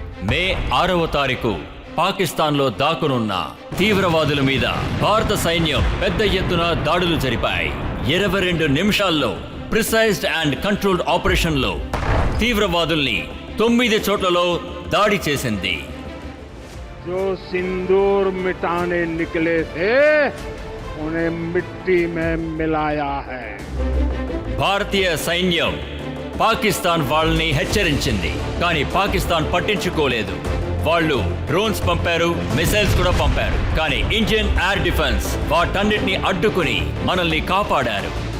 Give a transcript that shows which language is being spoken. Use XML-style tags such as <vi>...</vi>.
<te>మే 6వ తారీఖు పాకిస్తాన్లో దాక్కునున్న తీవ్రవాదుల మీద భారత సైన్యం పెద్ద ఎత్తున దాడులు జరిపాయి. 22 నిమిషాల్లో ప్రిసైజ్డ్ అండ్ కంట్రోల్డ్ ఆపరేషన్లో తీవ్రవాదుల్ని 9 చోట్లలో దాడి చేసింది.</te> <hi>जो सिंदूर मिटाने निकले थे उन्हें मिट्टी में मिलाया है.</hi> <te>భారతీయ సైన్యం పాకిస్తాన్ వాళ్ళని హెచ్చరించింది, కానీ పాకిస్తాన్ పట్టించుకోలేదు. వాళ్ళు డ్రోన్స్ పంపారు, మిసైల్స్ కూడా పంపారు, కానీ ఇండియన్ ఎయిర్ డిఫెన్స్ వాటన్నిటిని అడ్డుకుని మనల్ని కాపాడారు.</te>